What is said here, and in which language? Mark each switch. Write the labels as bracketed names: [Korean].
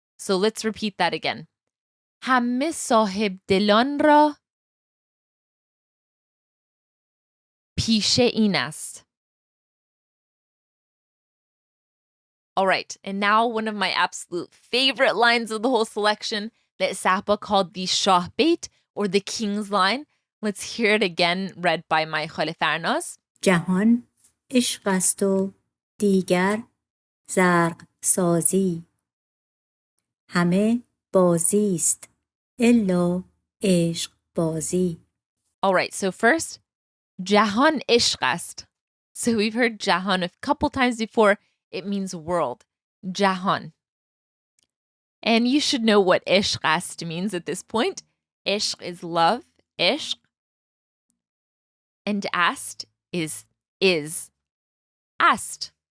[English] So let's repeat that again. [Persian] Hamme sahib dilan ra pishe in ast. [English] All right, and now one of my absolute favorite lines of the whole selection that Sapa called the Shah Bait, or the King's Line. Let's hear it again, read by my Khalif Arnaz. [Persian] جهان عشق است و دیگر زرق سازی همه بازی است الا عشق بازی. [English] All right, so first, [Persian] Jahan ishq ast. [English] So we've heard Jahan a couple times before. It means world. Jahan. And you should know what ishq ast means at this point. Ishq is love, ishq. And ast is ast.